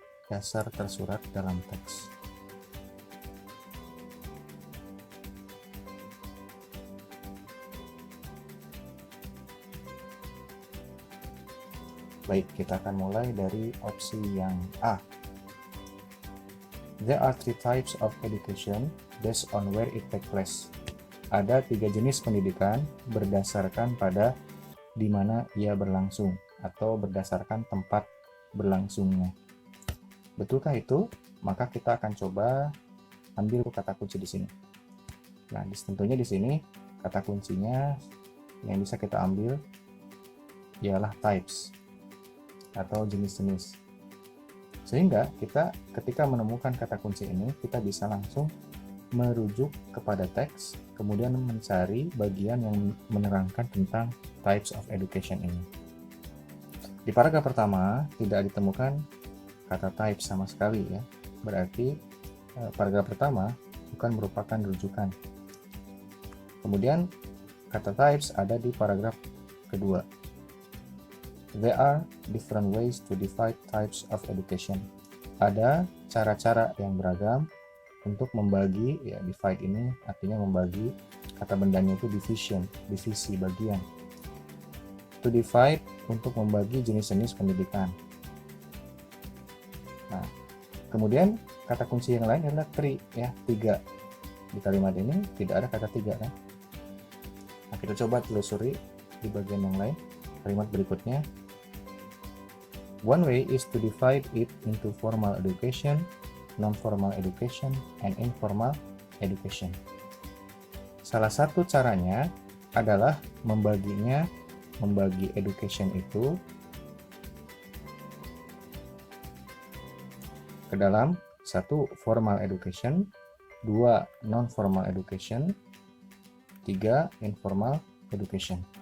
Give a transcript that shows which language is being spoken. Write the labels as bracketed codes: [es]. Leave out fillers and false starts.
[id] Dasar tersurat dalam teks. Baik, kita akan mulai dari opsi yang A. [en] There are 3 types of education based on where it takes place. [id] Ada 3 jenis pendidikan berdasarkan pada di mana ia berlangsung atau berdasarkan tempat berlangsungnya. Betulkah itu? Maka kita akan coba ambil kata kunci di sini. Nah, tentunya di sini kata kuncinya yang bisa kita ambil ialah types atau jenis-jenis. Sehingga kita ketika menemukan kata kunci ini, kita bisa langsung merujuk kepada teks, kemudian mencari bagian yang menerangkan tentang types of education ini. Di paragraf pertama tidak ditemukan kata type sama sekali ya. Berarti paragraf pertama bukan merupakan rujukan. Kemudian kata types ada di paragraf kedua. [en] There are different ways to divide types of education. [id] Ada cara-cara yang beragam untuk membagi, ya divide ini artinya membagi, kata bendanya itu division, divisi, bagian. [en] To divide [id] untuk membagi jenis-jenis pendidikan. Nah, kemudian kata kunci yang lain adalah 3 ya, 3. Di kalimat ini tidak ada kata 3 kan? Nah, kita coba telusuri di bagian yang lain. Kalimat berikutnya. [en] One way is to divide it into formal education, non-formal education, and informal education. [id] Salah satu caranya adalah membagi education itu ke dalam satu formal education, 2 non formal education, 3 informal education.